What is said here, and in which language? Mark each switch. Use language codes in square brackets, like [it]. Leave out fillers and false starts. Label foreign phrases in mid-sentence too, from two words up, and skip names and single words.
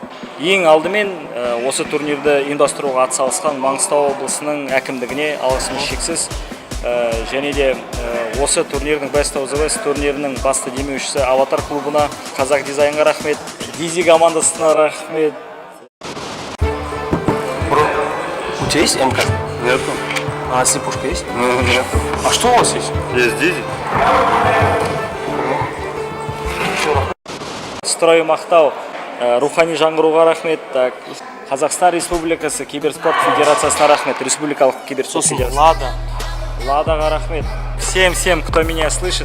[kk] Ең алдымен осы турнирді ұйымдастыруға атсалысқан Маңғыстау облысының әкімдігіне алғысымыз шексіз. Және де осы турнирдің Best of the West турнирінің басты демеушісі Аватар клубына, Қазақ дизайнға рахмет, Дизи командасына рахмет. [ru] У тебя есть МК? Нет. А слепушка есть? Нет. А что у вас есть? Есть Дизи. [kk] Строй Мақтау, Рухани жаңғыруға рахмет. Қазақстан Республикасы киберспорт федерациясына рахмет. Республикалық киберспорт федерациясы. Ладаға рахмет. [ru] Всем, кто меня слышит.